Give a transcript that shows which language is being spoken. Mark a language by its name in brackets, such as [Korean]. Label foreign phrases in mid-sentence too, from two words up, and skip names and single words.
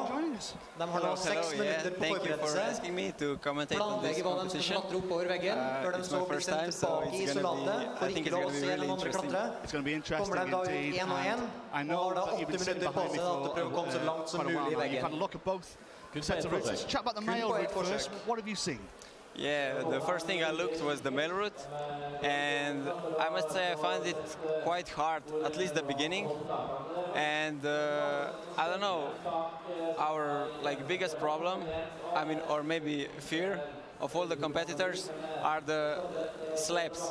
[Norwegian] De har da 6 minutter på forberedelse. Planlegger hva de skal klatre oppover veggen, før de så blir sendt tilbake i isolatet, for ikke lov å se den andre klatre. Kommer de da ut 1 og 1, og har da 8 minutter på seg til å prøve å komme så langt som mulig i veggen. [English] Chat about the male route first. What have you seen? Yeah, the first thing I looked was the male route, and I must say I found it quite hard, at least the beginning. And I don't know, our biggest problem, I mean, or maybe fear of all the competitors are the slabs.